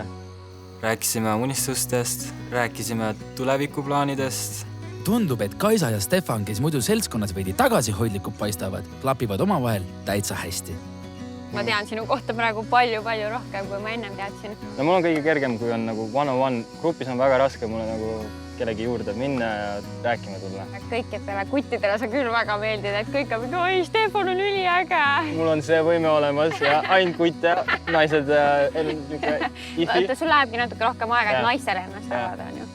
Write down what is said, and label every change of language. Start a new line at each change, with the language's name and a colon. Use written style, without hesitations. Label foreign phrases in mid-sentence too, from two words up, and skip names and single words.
Estonian: Rääkisime unistustest, rääkisime tulevikuplaanidest. Tundub, et Kaisa ja Stefan, kes muidu seltskonnas veidi tagasihoidlikud paistavad, klapivad omavahel täitsa hästi. Ma tean sinu kohta praegu palju-palju rohkem, kui ma ennem teadsin. No mul on kõige kergem, kui on nagu
English: one-on-one.
Estonian: Grupis on väga raske mulle nagu kellegi juurde minna ja rääkima tulla. Kõikidele kuttidele sa küll väga meeldid, et kõik on, oi, Stefan on üliäge. Mul on see võime olemas ja ainult kutte, naised ifi. Sul lähebki natuke rohkem aega, et naistele ennast avada, on ju.